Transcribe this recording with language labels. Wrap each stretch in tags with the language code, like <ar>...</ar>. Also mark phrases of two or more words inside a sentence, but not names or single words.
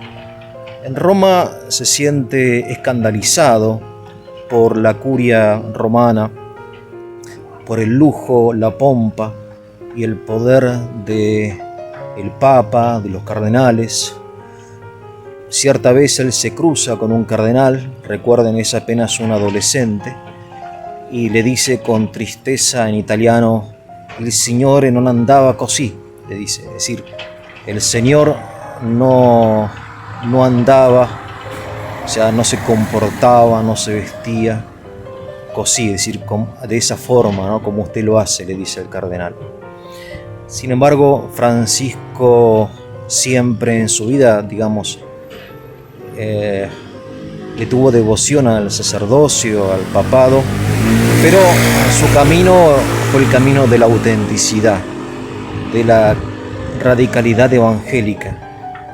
<es>En Roma se siente escandalizado por la curia romana, por el lujo, la pompa y el poder del Papa, de los cardenales. Cierta vez él se cruza con un cardenal, recuerden, es apenas un adolescente, y le dice con tristeza en italiano:</es> <it>"Il Signore non andava così",</it> <es>le dice, es decir, el Señor no andaba, o sea, no se comportaba, no se vestía così, es decir, de esa forma, ¿no? Como usted lo hace, le dice el cardenal. Sin embargo, Francisco siempre en su vida, digamos, le tuvo devoción al sacerdocio, al papado, pero su camino fue el camino de la autenticidad, de la radicalidad evangélica.</es>